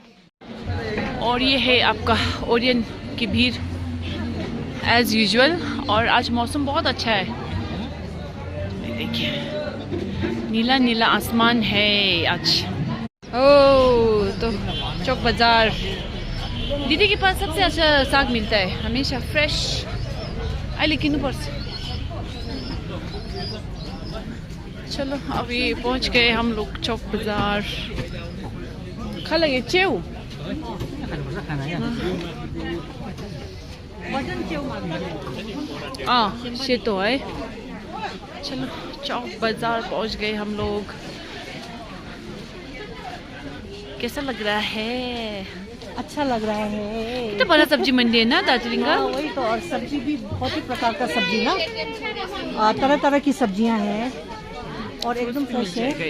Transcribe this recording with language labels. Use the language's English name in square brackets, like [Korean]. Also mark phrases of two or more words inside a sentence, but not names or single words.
[Hindi] और ये है आपका ओरियन की भीड़ [English] as usual, [Hindi] और आज मौसम बहुत अच्छा है। देखिए नीला नीला आसमान है आज। ओ तो चौक बाजार दीदी के पास सबसे अच्छा साग मिलता है, हमेशा फ्रेश। [Nepali] अहिले किन्नुपर्छ। [Hindi] चलो अभी पहुंच गए हम लोग चौक बाजार। [Nepali] खा लगे च्याउ। सेतो है। [Hindi] चलो चौक बाजार पहुंच गए हम लोग। कैसा लग रहा है? अच्छा लग रहा है। कितना बड़ा सब्जी मंडी है ना दार्जिलिंग का। वही तो, और सब्जी भी बहुत ही प्रकार का सब्जी ना, तरह तरह की सब्जियां हैं और एकदम फ्रेश है।